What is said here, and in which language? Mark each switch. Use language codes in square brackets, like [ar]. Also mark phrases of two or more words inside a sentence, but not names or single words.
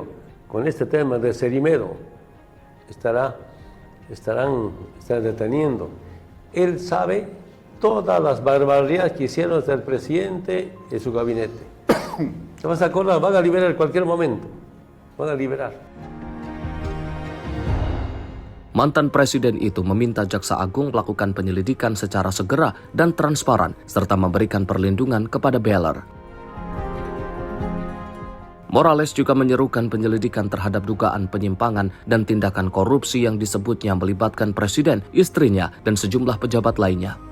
[es] Con este tema de Querimedo estarán deteniendo. Él sabe todas las barbaridades que hicieron hasta el presidente y su gabinete. ¿Te vas a acordar? Van a liberar en cualquier momento. Van a liberar. [id] Mantan presiden itu meminta Jaksa Agung melakukan penyelidikan secara segera dan transparan, serta memberikan perlindungan kepada Beller. Morales juga menyerukan penyelidikan terhadap dugaan penyimpangan dan tindakan korupsi yang disebutnya melibatkan presiden, istrinya, dan sejumlah pejabat lainnya.